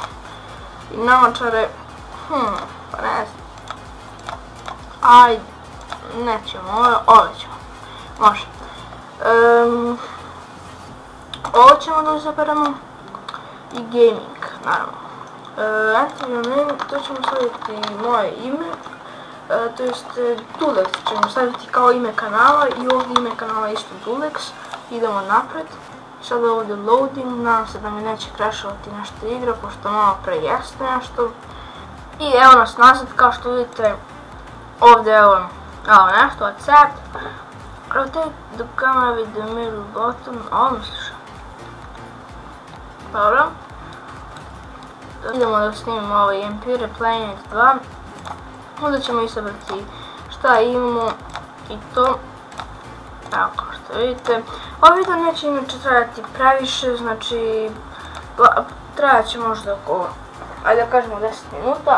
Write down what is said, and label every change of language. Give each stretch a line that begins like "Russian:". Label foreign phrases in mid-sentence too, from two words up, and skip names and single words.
Bosnian: I namačare, pa ne znam, ajde, nećemo, ove ćemo, može. Ovo ćemo da izaberemo i gaming, naravno.
English: Enter your name,
Bosnian: to ćemo staviti moje ime, to jest Dulex ćemo staviti kao ime kanala i ovdje ime kanala isto Dulex. Idemo napred. Sada ovdje loading, nadam se da mi neće crashovati nešto igra, pošto malo pre jeste nešto. I evo nas nazad, kao što vidite, ovdje evo nešto, accept.
English: Rotate the camera with the middle button,
Bosnian: ovo misliš? Dobro. Idemo da snimimo ovaj MP Replaynet 2. Onda ćemo izabrati šta imamo i to. Evo kao što vidite. Ovaj video neće inače trajati previše, znači trajat će možda oko, ajde da kažemo 10 minuta.